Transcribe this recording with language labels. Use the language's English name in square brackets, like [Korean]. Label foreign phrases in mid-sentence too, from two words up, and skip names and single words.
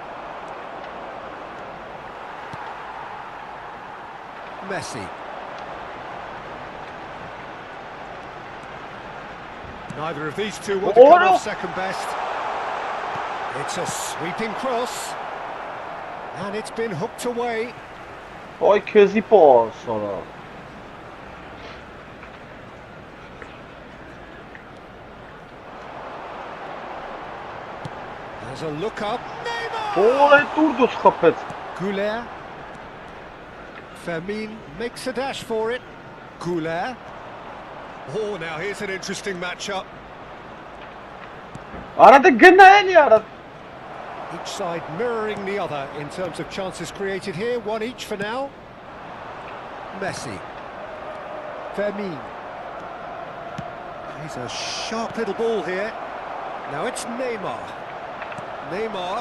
[English] Messi. Neither of these two want to come off second best. It's a sweeping cross. And it's been hooked away. [Armenian] Ay քեզի պաս արա։ [English] There's a look up. [Armenian] Օր է դուրս խփեց։ [English] Goulet. Fermin makes a dash for it. Goulet. Oh, now here's an interesting matchup. [Armenian] Արա դե գնա էլի արա։ [English] Each side mirroring the other in terms of chances created here. One each for now. Messi. Fermin. He's a sharp little ball here. Now it's Neymar. Neymar.